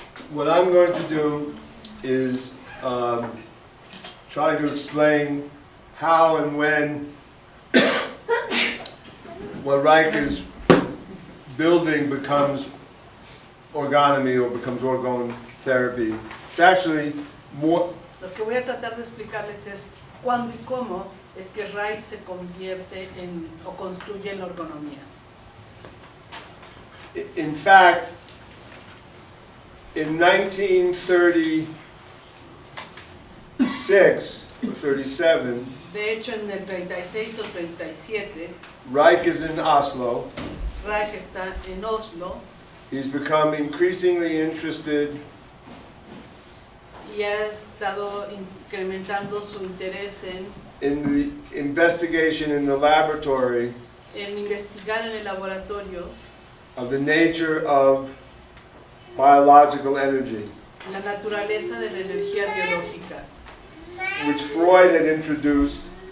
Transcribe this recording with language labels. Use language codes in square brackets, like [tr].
[en] what I'm going to do is try to explain how and when what Reich is building becomes orgonomy or becomes orgone therapy. It's actually more. [es] Lo que voy a tratar de explicarles es cuándo y cómo es que Reich se convierte en o construye en la ergonomía. [en] In fact, in 1936 or 37, [es] De hecho, en el 36 o 37, [en] Reich is in Oslo. [es] Reich está en Oslo [en] He's become increasingly interested [es] y ha estado incrementando su interés [en] in the investigation in the laboratory [es] en investigar en el laboratorio [en] of the nature of biological energy, [es] la naturaleza de la energía biológica [en] which Freud had introduced